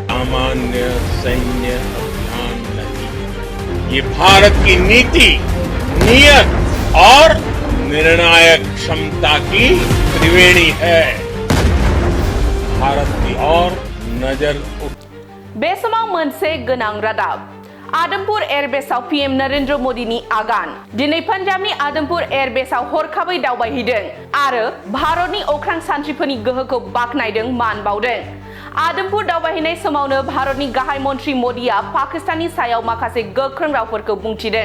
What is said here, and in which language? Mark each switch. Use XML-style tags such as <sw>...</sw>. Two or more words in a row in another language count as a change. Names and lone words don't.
<hi>सामान्य सैन्य अभियान नहीं, ये भारत की नीति, नियत और निर्णायक क्षमता की त्रिवेणी है। भारत की ओर नजर</hi> <brx>बेसमाव मोनसे गोनां रादाब आदमपुर एयरबेसआव पीएम नरेंद्र मोदीनि आगान दिनै पान्जाबनि आदमपुर एयरबेसआव हरखाबै दावबायहैदों आरो भारतनि अख्रां सान्थ्रिफोरनि गोहोखौ बाख्नायदों मान बावदों। आदमपुर दावबायहैनाय समावनो भारतनि गाहाय मन्त्रि मोदीआ पाकिस्ताननि सायाव माखासे गोख्रों रावफोरखौ बुंथिदों।</brx>